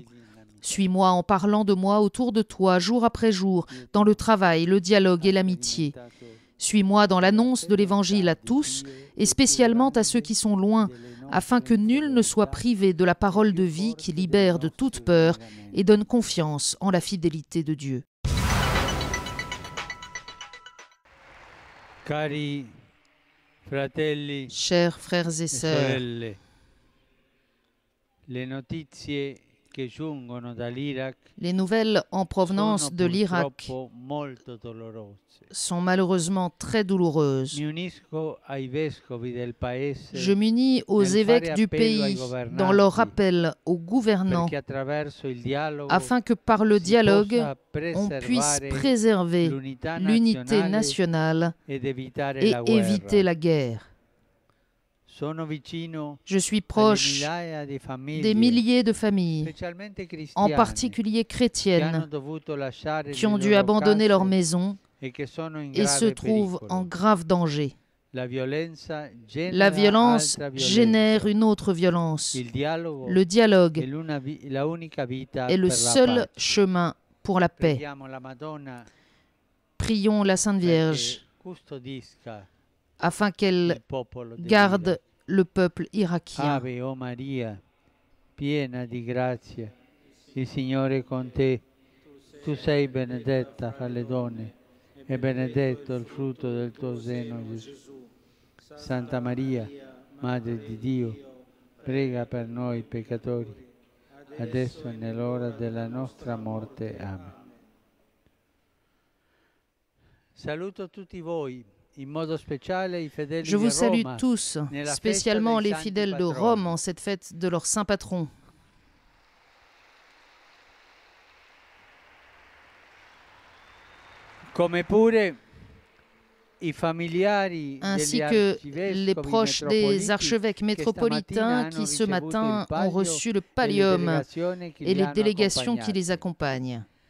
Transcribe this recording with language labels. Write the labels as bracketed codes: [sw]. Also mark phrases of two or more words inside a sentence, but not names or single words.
[fr] Suis-moi en parlant de moi autour de toi, jour après jour, dans le travail, le dialogue et l'amitié. Suis-moi dans l'annonce de l'Évangile à tous, et spécialement à ceux qui sont loin, afin que nul ne soit privé de la parole de vie qui libère de toute peur et donne confiance en la fidélité de Dieu. [it] Cari fratelli, [fr] Chers frères et [it] e [fr] sœurs, sorelle, [it] le notizie che giungono dall'Iraq [fr] les nouvelles en provenance [it] sono [fr] de l'Irak [it] purtroppo molto dolorose. [fr] sont malheureusement très douloureuses. [it] Mi unisco ai vescovi del paese [fr] Je m'unis aux [it] nel [fr] évêques [it] fare [fr] du [it] appello ai [fr] pays [it] governanti [fr] dans leur appel aux gouvernants [it] perché attraverso il dialogo [fr] afin que par le [it] si [fr] dialogue, [it] possa [fr] on puisse [it] preservare [fr] préserver [it] l'unità [fr] l'unité [it] nazionale [fr] nationale [it] ed evitare [fr] et [it] la guerra. [fr] éviter la guerre. [it] Sono vicino [fr] Je suis [it] alle [fr] proche [it] migliaia di famiglie, [fr] des milliers de familles, [it] specialmente [fr] en [it] cristiane, [fr] particulier [it] che hanno [fr] chrétiennes, [it] dovuto lasciare [fr] qui ont [it] le [fr] dû [it] loro [fr] abandonner [it] case [fr] leur maison [it] e che sono in [fr] et se [it] grave [fr] trouvent [it] pericolo. [fr] en grave danger. [it] La violenza genera [fr] La violence [it] altra violenza. [fr] génère une autre violence. [it] Il dialogo [fr] Le [it] è [fr] dialogue [it] la unica vita [fr] est le [it] per la [fr] seul [it] pace. [fr] chemin pour la paix. [it] Preghiamo la Madonna [fr] Prions la Sainte Vierge [it] perché custodisca [fr] afin qu'elle [it] il popolo dell'Iraq. [fr] garde le peuple irakien. [it] Ave o Maria, piena di grazia, il Signore è con te. Tu sei benedetta fra le donne e benedetto il frutto del tuo seno, Gesù. Santa Maria, Madre di Dio, prega per noi peccatori, adesso e nell'ora della nostra morte. Amen. Saluto tutti voi. [fr] Je vous salue tous, spécialement les fidèles de Rome en cette fête de leur saint patron. Ainsi que les proches des archevêques métropolitains qui ce matin ont reçu le pallium et les délégations qui les accompagnent.